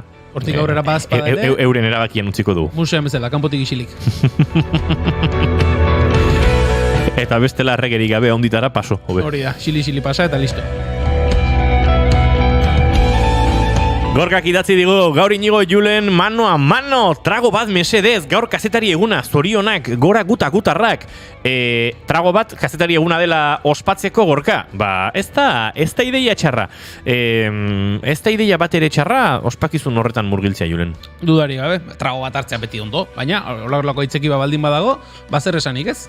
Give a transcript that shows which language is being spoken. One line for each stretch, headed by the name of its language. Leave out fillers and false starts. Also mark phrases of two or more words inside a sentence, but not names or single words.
Basque: bazpada ere, euren erabakien utziko du. musean bezala, kanpotik isilik. Eta bestela erregerik gabe onditara paso. Hori da, xili pasa eta listo. Gorkak idatzi digu, gaur inigo Julen
Spanish: mano a mano,
Basque: trago bat mesedez, gaur kazetari eguna, zorionak, gora gutarrak. Trago bat kazetari eguna dela ospatzeko Gorka. Ba, ez da ideia txarra. Ez da ideia bat ere txarra, ospakizun horretan murgiltzea Julen. Dudari gabe, trago bat hartzea beti ondo, baina horlako itzeki baldin badago, zer esanik ez?